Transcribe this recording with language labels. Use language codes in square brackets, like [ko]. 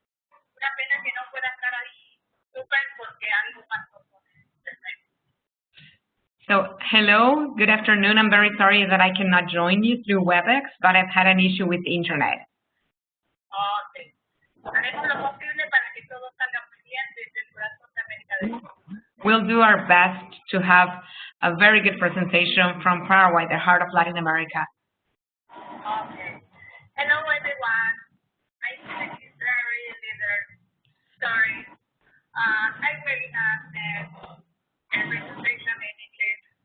[es] Una pena que no pueda estar ahí súper porque algo pasó con internet. [en] So, hello, good afternoon. I'm very sorry that I cannot join you through WebEx, but I've had an issue with the internet. Okay. [es] Haremos lo posible para que todo salga muy bien desde el corazón de América del Sur. [en] We'll do our best to have a very good presentation from Paraguay, the heart of Latin America. Okay. Hello, everyone. I think it's very little. Sorry. I will have a presentation in English.